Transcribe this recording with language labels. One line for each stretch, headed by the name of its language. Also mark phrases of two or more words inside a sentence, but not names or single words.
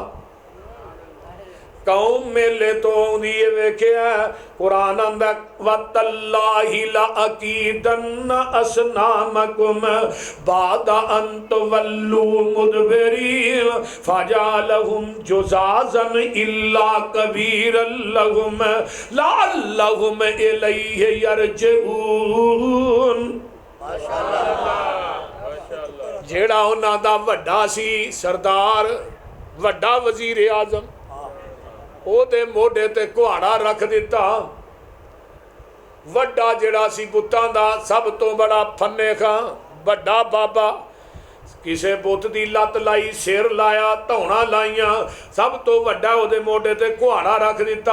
Punjabi: قوم میلے توں آؤندی ہے، ویکھیا قرآن آندا
Arabic: وتالله لأكيدن أصنامكم بعد أن تولوا مدبرين فجعلهم جذاذا إلا كبيرا لهم لعلهم إليه يرجعون.
Punjabi: माशाअल्लाह। جیہڑا انہاں دا وڈا سی سردار، وڈا وزیر اعظم، اودے موڈھے تے کہاڑا رکھ دتا. وڈا جیہڑا سی بتاں دا سب توں بڑا فنے خاں، وڈا بابا، کسے بت دی لت لائی، سر لایا، دھونا لایا، سب توں وڈا اودے موڈھے تے کہاڑا رکھ دتا.